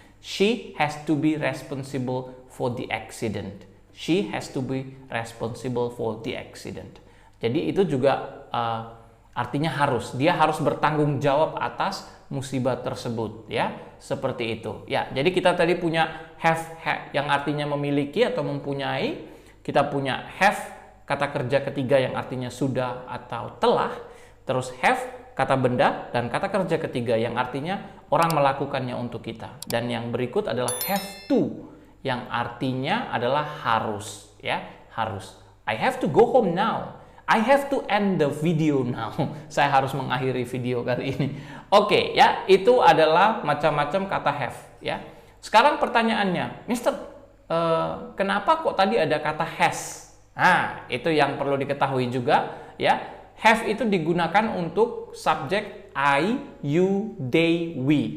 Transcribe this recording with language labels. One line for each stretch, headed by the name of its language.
English: She has to be responsible for the accident. She has to be responsible for the accident.
Indonesian: Jadi itu juga artinya harus. Dia harus bertanggung jawab atas musibah tersebut, ya. Seperti itu. Ya, jadi kita tadi punya have yang artinya memiliki atau mempunyai. Kita punya have kata kerja ketiga yang artinya sudah atau telah. Terus have kata benda dan kata kerja ketiga yang artinya orang melakukannya untuk kita. Dan yang berikut adalah have to yang artinya adalah harus, ya, harus.
English: I have to go home now. I have to end the video now.
Indonesian: Saya harus mengakhiri video kali ini. Oke, ya, itu adalah macam-macam kata have, ya. Sekarang pertanyaannya, Mister, kenapa kok tadi ada kata has? Nah, itu yang perlu diketahui juga, ya. Have itu digunakan untuk subjek I, you, they, we.